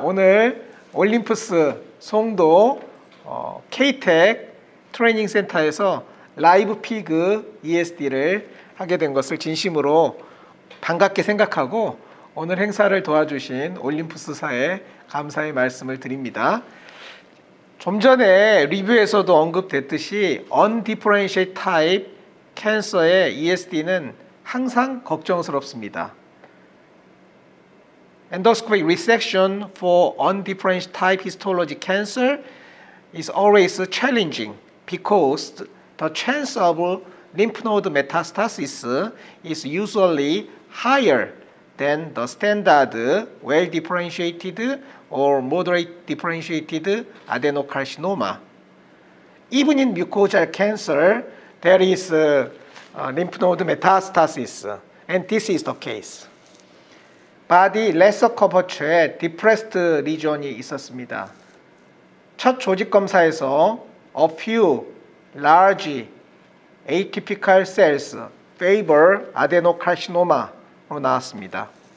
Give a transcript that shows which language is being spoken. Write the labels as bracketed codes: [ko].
[ko] 오늘 올림푸스 송도 K-TEC 트레이닝 센터에서 라이브 피그 ESD를 하게 된 것을 진심으로 반갑게 생각하고 오늘 행사를 도와주신 올림푸스사에 감사의 말씀을 드립니다. 좀 전에 리뷰에서도 언급됐듯이 Undifferentiated Type 캔서의 ESD는 항상 걱정스럽습니다. [en] Endoscopic resection for undifferentiated type histology cancer is always challenging because the chance of lymph node metastasis is usually higher than the standard well differentiated or moderate differentiated adenocarcinoma. Even in mucosal cancer, there is lymph node metastasis, and this is the case. [ko] 바디 레서 커버처에 디프레스트 리전이 있었습니다. 첫 조직 검사에서 [en] a few large atypical cells favor adenocarcinoma [ko] 로 나왔습니다.